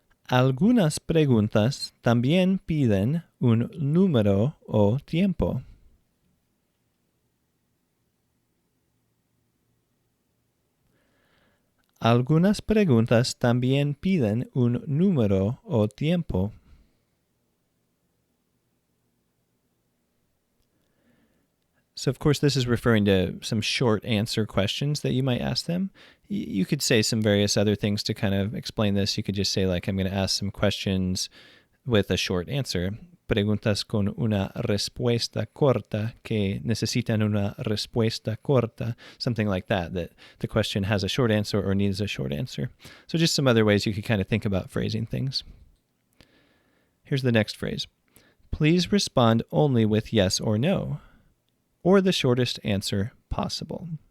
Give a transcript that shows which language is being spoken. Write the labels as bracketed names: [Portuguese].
[Spanish] Algunas preguntas también piden un número o tiempo. Algunas preguntas también piden un número o tiempo. [English] So, of course, this is referring to some short answer questions that you might ask them. You could say some various other things to kind of explain this. You could just say, like, I'm going to ask some questions with a short answer. [Spanish] Preguntas con una respuesta corta que necesitan una respuesta corta. [English] Something like that the question has a short answer or needs a short answer. So just some other ways you could kind of think about phrasing things. Here's the next phrase. Please respond only with yes or no, or the shortest answer possible.